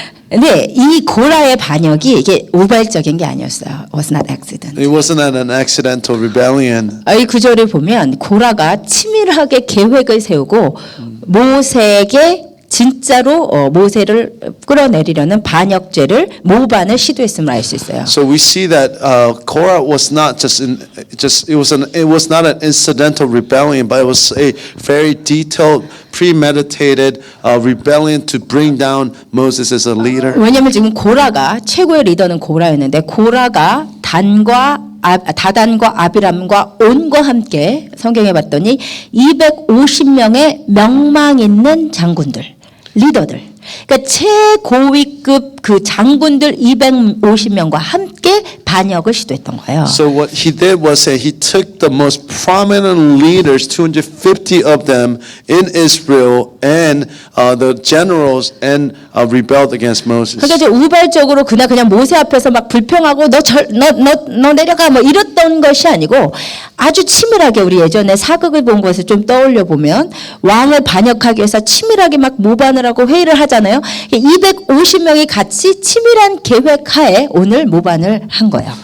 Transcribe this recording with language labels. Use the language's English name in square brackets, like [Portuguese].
[Korean] 근데 이 고라의 반역이 이게 우발적인 게 아니었어요. [English] Was not accident. It wasn't an accidental rebellion. [Korean] 이 구절을 보면 고라가 치밀하게 계획을 세우고 모세에게 진짜로 모세를 끌어내리려는 반역죄를 모반을 시도했음을 알 수 있어요. [English] So we see that Korah was not it was not an incidental rebellion, but it was a very detailed, premeditated rebellion to bring down Moses as a leader. [Korean] 왜냐하면 지금 고라가 최고의 리더는 고라였는데 고라가 다단과 아비람과 온과 함께 성경에 봤더니 250명의 명망 있는 장군들, 리더들. 그러니까 최고위급 그 장군들 250명과 함께 반역을 시도했던 거예요. [English] So what he did was that he took the most prominent leaders, 250 of them in Israel, and the generals, and rebelled against Moses. [Korean] 그러니까 이제 우발적으로 그냥 모세 앞에서 막 불평하고 너 내려가 뭐 이랬던 것이 아니고 아주 치밀하게 우리 예전에 사극을 본 것을 좀 떠올려 보면 왕을 반역하기 위해서 치밀하게 막 모반을 하고 회의를 하잖아요. 250명이 같이 치밀한 계획하에 오늘 모반을 한 거예요.